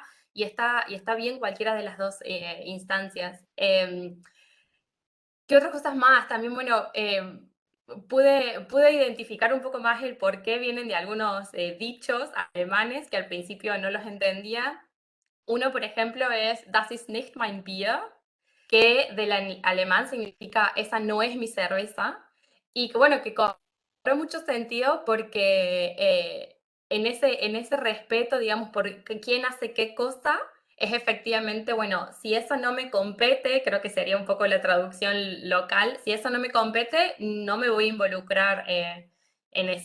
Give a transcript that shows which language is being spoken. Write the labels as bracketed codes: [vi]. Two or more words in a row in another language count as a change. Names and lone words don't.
[es] Y está bien cualquiera de las dos instancias. ¿Qué otras cosas más? También, bueno, pude identificar un poco más el por qué vienen de algunos dichos alemanes que al principio no los entendía. Uno, por ejemplo, es [de] Das ist nicht mein Bier, [es] que del alemán significa esa no es mi cerveza, y que bueno, que cobró mucho sentido porque en ese respeto, digamos, por quién hace qué cosa, es efectivamente, bueno, si eso no me compete, creo que sería un poco la traducción local, si eso no me compete, no me voy a involucrar en eso.